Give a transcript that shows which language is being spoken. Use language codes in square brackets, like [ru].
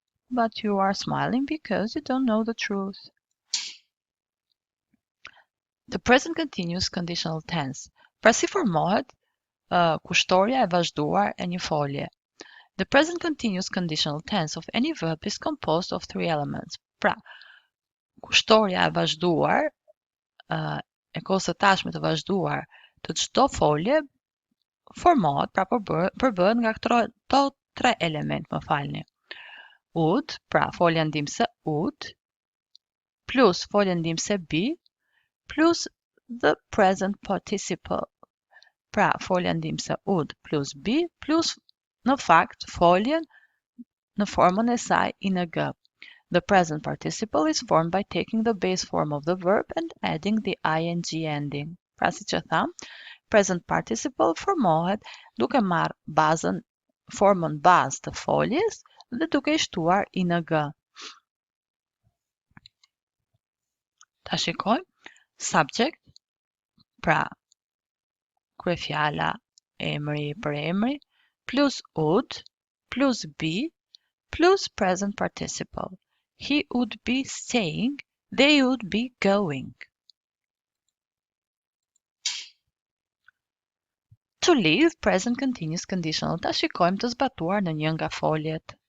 [en] But you are smiling because you don't know the truth. The present continuous conditional tense. [sq] Pra si formohet kushtoria e vazhduar e një folje. [en] The present continuous conditional tense of any verb is composed of 3 elements. [sq] Pra, kushtoria e vazhduar, e kohës së tashme të vazhduar të çdo folje formohet, pra përbëhet nga këto 3 element, më falni. [en] Would, [sq] pra folja ndihmëse [en] would, plus [sq] folja ndihmëse [en] be, plus the present participle. [sq] Pra, folja ndihmëse would plus be, plus në fakt foljen në formën e saj ing. [en] The present participle is formed by taking the base form of the verb and adding the ing ending. [sq] Pra, si që tham, present participle formohet duke marrë formën bazë të foljes dhe duke i shtuar ing. Ta shikojmë. [en] Subject, [sq] pra kryefjala emri për emri, [en] plus would, plus be, plus present participle. He would be staying, they would be going. To live, present continuous conditional. [sq] Ta shikojmë të zbatuar në një nga foljet.